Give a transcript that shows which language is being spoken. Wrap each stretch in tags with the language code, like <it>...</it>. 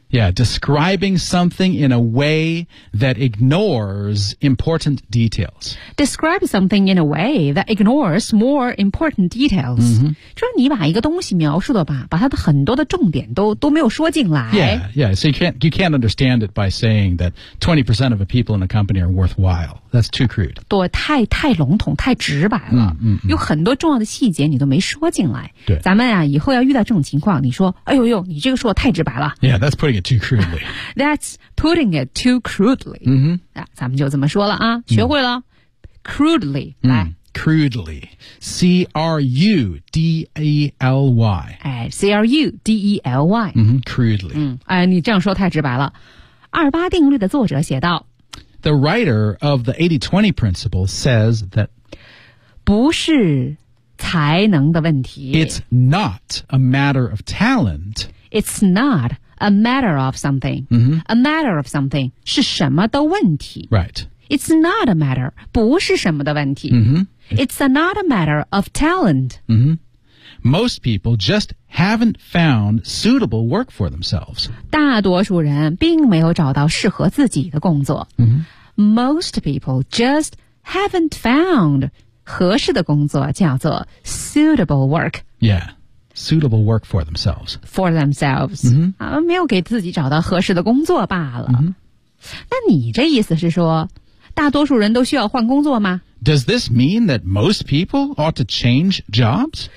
<en>Yeah, describing something in a way that ignores important details Describe something in a way that ignores more important details</en> <zh>就是你把一个东西描述的吧把它的很多的重点都没有说进来</zh> <en>Yeah, yeah, so you can't understand it by saying that 20% of the people in a company are worthwhile That's too crude</en> <zh>对,太笼统,太直白了 有很多重要的细节你都没说进来对咱们啊以后要遇到这种情况你说哎呦呦你这个说太直白了</zh> <en>Yeah, that's putting it too crudely That's putting it too crudely、</en> <zh>咱们就这么说了啊学会了、Crudely 来、</zh> <en>Crudely C-R-U-D-E-L-Y、哎、C-R-U-D-E-L-Y、 Crudely、</en> <zh>哎、你这样说太直白了二八定律的作者写道</zh> <en>The writer of the 80-20 principle says that</en> <zh>不是才能的问题。</zh> <en>It's not a matter of talent. It's not a matter of something. A matter of something</en> <zh>是什么的问题。</zh> <en>Right. It's not a matter.</en> <zh>不是什么的问题。</zh> <en>Mm-hmm. It's not a matter of talent. Mm-hmm. Most people just haven't found suitable work for themselves.</en> <zh>大多数人并没有找到适合自己的工作。</zh> <en>Mm-hmm. Most people just haven't found</en> <zh>合适的工作叫做</zh> <en>suitable work. Yeah. Suitable work for themselves. For themselves.、 Mm-hmm.</en> <zh>没有给自己找到合适的工作罢了。</zh> <en>Mm-hmm.</en> <zh>那你这意思是说大多数人都需要换工作吗</zh> <en>Does this mean that most people ought to change jobs?</en>